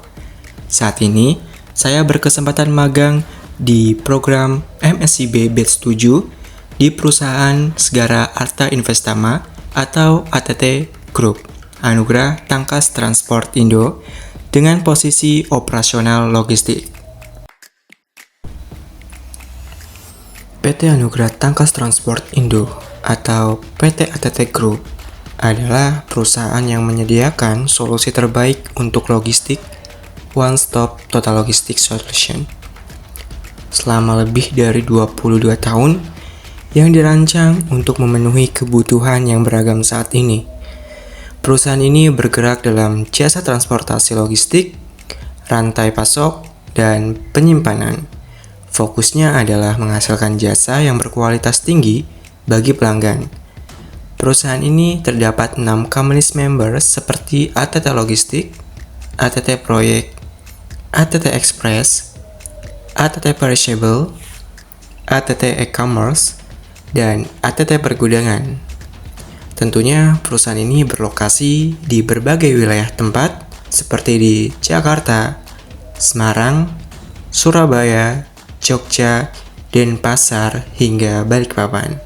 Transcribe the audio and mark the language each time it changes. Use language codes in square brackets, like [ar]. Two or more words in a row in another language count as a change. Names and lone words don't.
[id] Saat ini, saya berkesempatan magang di program MSIB Batch 7 di perusahaan Segara Arta Investama atau ATT Group, Anugerah Tangkas Transport Indo, dengan posisi operasional logistik. PT Anugerah Tangkas Transport Indo atau PT ATT Group adalah perusahaan yang menyediakan solusi terbaik untuk logistik, [en] one-stop total logistic solution. [id] Selama lebih dari 22 tahun yang dirancang untuk memenuhi kebutuhan yang beragam saat ini. Perusahaan ini bergerak dalam jasa transportasi logistik, rantai pasok, dan penyimpanan. Fokusnya adalah menghasilkan jasa yang berkualitas tinggi bagi pelanggan. Perusahaan ini terdapat 6 [en] company members [id] seperti ATT Logistik, ATT Proyek, ATT Express, ATT Perishable, ATT E-commerce, dan ATT Pergudangan. Tentunya perusahaan ini berlokasi di berbagai wilayah tempat seperti di Jakarta, Semarang, Surabaya, Jogja, Denpasar, hingga Balikpapan.